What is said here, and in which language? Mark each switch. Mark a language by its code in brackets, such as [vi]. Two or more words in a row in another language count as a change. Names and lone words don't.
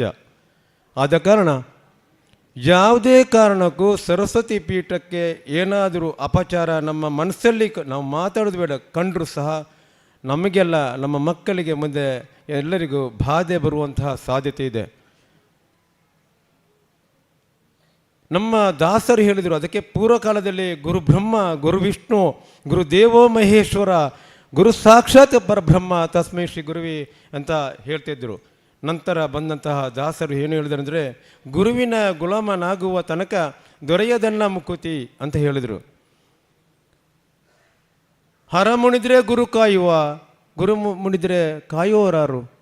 [kn] ಆದ ಕಾರಣ ಯಾವುದೇ ಕಾರಣಕ್ಕೂ ಸರಸ್ವತಿ ಪೀಠಕ್ಕೆ ಏನಾದರೂ ಅಪಚಾರ ನಮ್ಮ ಮನಸ್ಸಲ್ಲಿ ನಾವು ಮಾತಾಡೋದು ಬೇಡ ಕಂಡರೂ ಸಹ ನಮಗೆಲ್ಲ ನಮ್ಮ ಮಕ್ಕಳಿಗೆ ಮುಂದೆ ಎಲ್ಲರಿಗೂ ಬಾಧೆ ಬರುವಂತಹ ಸಾಧ್ಯತೆ ಇದೆ. ನಮ್ಮ ದಾಸರು ಹೇಳಿದರು, ಅದಕ್ಕೆ ಪೂರ್ವಕಾಲದಲ್ಲಿ [sa] ಗುರು ಬ್ರಹ್ಮ, ಗುರು ವಿಷ್ಣು, ಗುರು ದೇವೋ ಮಹೇಶ್ವರ, ಗುರು ಸಾಕ್ಷಾತ್ ಪರಬ್ರಹ್ಮ ತಸ್ಮೈ ಶ್ರೀ ಗುರುವಿ [kn] ಅಂತ ಹೇಳ್ತಿದ್ದರು. ನಂತರ ಬಂದಂತಹ ದಾಸರು ಏನು ಹೇಳಿದರು ಅಂದರೆ, ಗುರುವಿನ ಗುಲಾಮನಾಗುವ ತನಕ ದೊರೆಯದನ್ನ ಮುಕುತಿ ಅಂತ ಹೇಳಿದರು. ಹರ ಮುಣಿದ್ರೆ ಗುರು ಕಾಯುವ, ಗುರು ಮುಣಿದ್ರೆ ಕಾಯುವರಾರು.